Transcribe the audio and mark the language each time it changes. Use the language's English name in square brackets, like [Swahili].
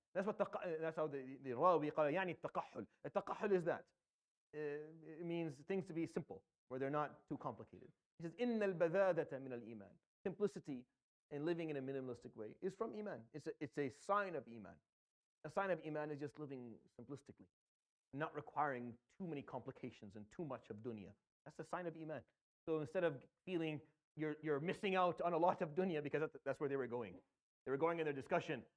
[English] That's how the Rawi [Arabic] قال يعني التقحل. التقحل [English] is that. It means things to be simple, where they're not too complicated. He says, [Arabic] إِنَّ الْبَذَاذَةَ مِنَ الْإِيمَانِ. [English] Simplicity and living in a minimalistic way is from Iman. It's a sign of Iman. A sign of Iman is just living simplistically, not requiring too many complications and too much of dunya. That's a sign of Iman. So instead of feeling you're missing out on a lot of dunya, because that's where they were going. They were going in their discussion.